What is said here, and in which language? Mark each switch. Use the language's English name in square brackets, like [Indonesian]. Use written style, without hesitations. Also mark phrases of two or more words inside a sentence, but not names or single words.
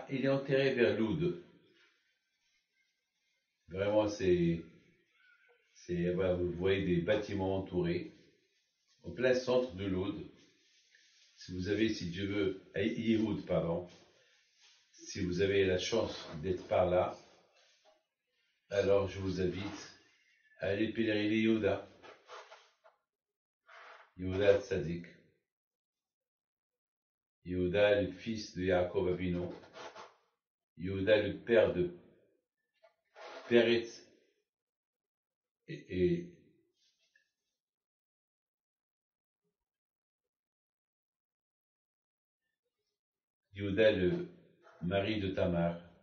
[French] Il est enterré vers Loud. Vraiment, voilà, vous voyez des bâtiments entourés, au plein centre de Loud. Si vous avez, si Dieu veut, à Yehoud, pardon, si vous avez la chance d'être par là, alors je vous invite à aller pèleriner Yehuda. Yehuda Tzadik. Yehuda, le fils de Yaakov Avinu. Yehuda, le père de Peretz et Yehuda, le mari de Tamar.